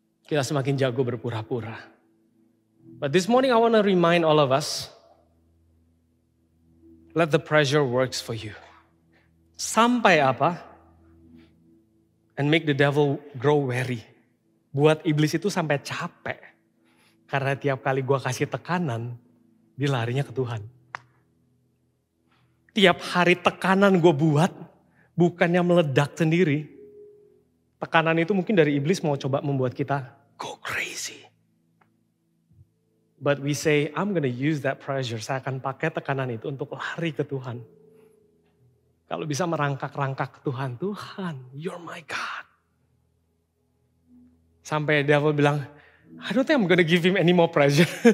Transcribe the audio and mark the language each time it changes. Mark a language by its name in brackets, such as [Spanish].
[Indonesian] Kita semakin jago berpura-pura. [English] But this morning I want to remind all of us, let the pressure works for you. [Indonesian] Sampai apa? [English] And make the devil grow weary. [Indonesian] Buat iblis itu sampai capek. Karena tiap kali gue kasih tekanan, dia larinya ke Tuhan. Tiap hari tekanan gue buat, bukannya meledak sendiri. Tekanan itu mungkin dari iblis mau coba membuat kita [English] go crazy. But we say, I'm gonna use that pressure. [Indonesian] Saya akan pakai tekanan itu untuk lari ke Tuhan. Kalau bisa merangkak-rangkak ke Tuhan. [English] Tuhan, you're my God. [Indonesian] Sampai devil bilang, [English] I don't think I'm gonna give him any more pressure.